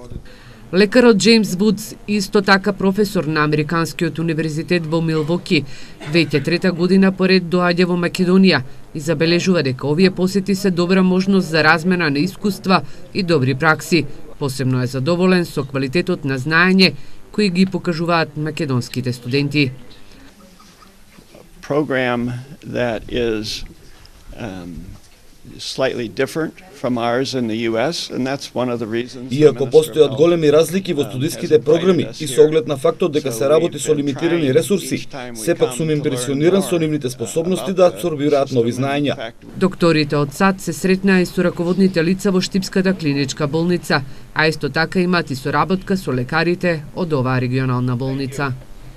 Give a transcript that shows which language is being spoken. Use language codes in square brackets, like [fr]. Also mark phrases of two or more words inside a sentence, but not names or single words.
[mk] Лекарот Джеймс Вудс, исто така професор на Американскиот универзитет во Милвоки, веќе трета година поред доаѓа во Македонија и забележува дека овие посети се добра можност за размена на искуства и добри пракси. Посебно е задоволен со квалитетот на знаење кои ги покажуваат македонските студенти. [en] Program that is slightly different from ours in the US, and that's one of the reasons. [mk] Иако постојат големи разлики во студиските програми и со оглед на фактот дека се работи со лимитирани ресурси, сепак сум импресиониран со нивните способности да абсорбираат нови знаења. Докторите од САД се сретнаа и со раководните лица во Штипската клиничка болница, а исто така имаат и соработка со лекарите од оваа регионална болница.